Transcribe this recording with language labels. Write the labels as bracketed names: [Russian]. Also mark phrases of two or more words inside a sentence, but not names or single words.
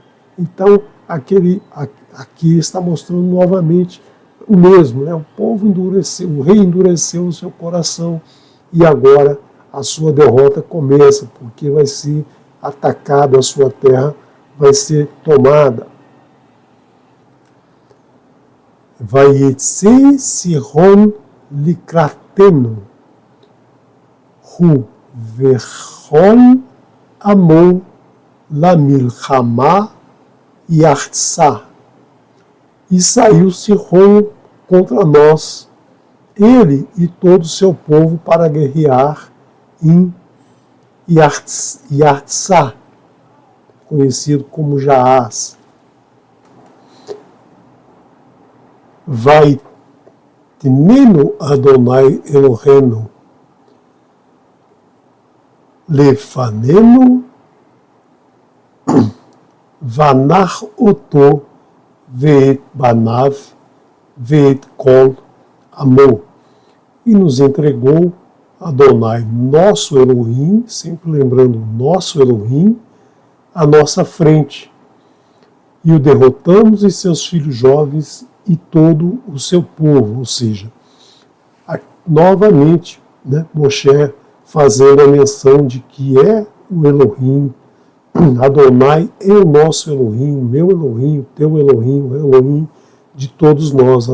[Portuguese] Então, aqui está mostrando novamente o mesmo. Né? O povo endureceu, o rei endureceu o seu coração e agora a sua derrota começa, porque vai ser atacado, a sua terra vai ser tomada. [Hebrew] ויצא סיחון לקראתנו, הוא וכל עמו למלחמה יארצה. [Portuguese] E saiu Sihon contra nós, ele e todo o seu povo, para guerrear em Yartsa, conhecido como Jaaz. [Hebrew] וי תננו אדני אלהינו לפנינו ונך אתו ואת בניו ואת כל עמו. [Portuguese] E nos entregou Adonai, nosso Elohim, sempre lembrando nosso Elohim, à nossa frente. E o derrotamos e seus filhos jovens e todo o seu povo. Ou seja, novamente, né, Moshe fazendo a menção de que é o Elohim, Adonai é o nosso Elohim, o meu Elohim, o teu Elohim, o Elohim de todos nós.